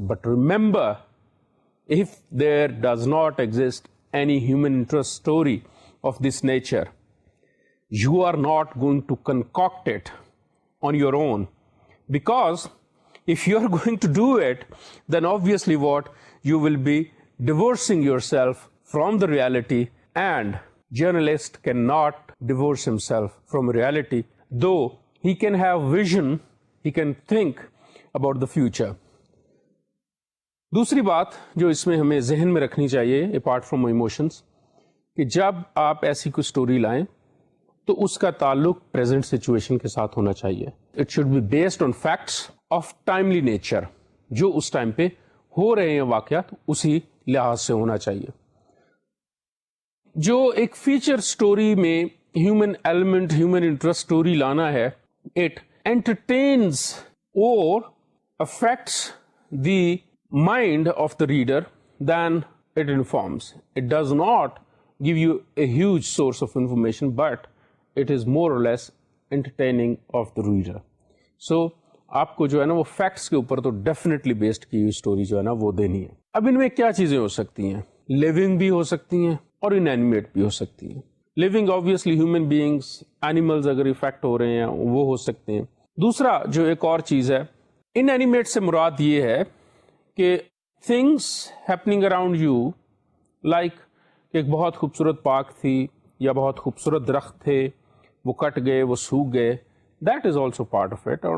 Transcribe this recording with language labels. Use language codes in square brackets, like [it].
[en] But remember, if there does not exist any human interest story of this nature, you are not going to concoct it on your own, because if you are going to do it, then obviously what you will be divorcing yourself from the reality, and journalist cannot divorce himself from reality, though he can have vision, he can think about the future. [ur] دوسری بات جو اس میں ہمیں ذہن میں رکھنی چاہیے apart from emotions, کہ جب آپ ایسی کوئی اسٹوری لائیں تو اس کا تعلق پریزنٹ سچویشن کے ساتھ ہونا چاہیے. [en] it should be based on facts of timely nature, [ur] جو اس ٹائم پہ ہو رہے ہیں واقعات اسی لحاظ سے ہونا چاہیے. جو ایک فیچر اسٹوری میں human element, human interest story لانا ہے، [en] It entertains or affects the mind of the reader than it informs. It does not give you a huge source of information, but it is more or less entertaining of the reader. So [ur] آپ کو جو ہے نا وہ facts کے اوپر تو definitely based کی ہوئی اسٹوری جو ہے نا وہ دینی ہے. اب ان میں کیا چیزیں ہو سکتی ہیں؟ لیونگ بھی ہو سکتی ہیں اور انینیمیٹ بھی ہو سکتی ہیں. Living obviously human beings, animals اگر افیکٹ ہو رہے ہیں وہ ہو سکتے ہیں. دوسرا جو ایک اور چیز ہے، انینیمیٹ سے مراد یہ ہے کہ [en] things happening around you, [ur] like ایک بہت خوبصورت پارک تھی یا بہت خوبصورت درخت تھے، وہ کٹ گئے، وہ سوکھ گئے، [en] That is also part of it.